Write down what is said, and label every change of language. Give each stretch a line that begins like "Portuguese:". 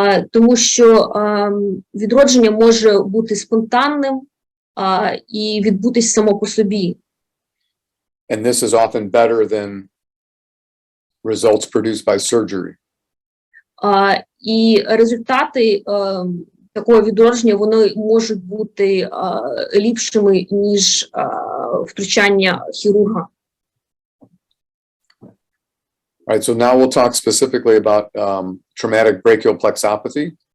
Ukrainian: Тому що відродження може бути спонтанним і відбутись само по собі.
English: And this is often better than results produced by surgery.
Ukrainian: І результати такого відродження, вони можуть бути ліпшими, ніж втручання хірурга.
English: All right, so now we'll talk specifically about traumatic brachial plexopathy.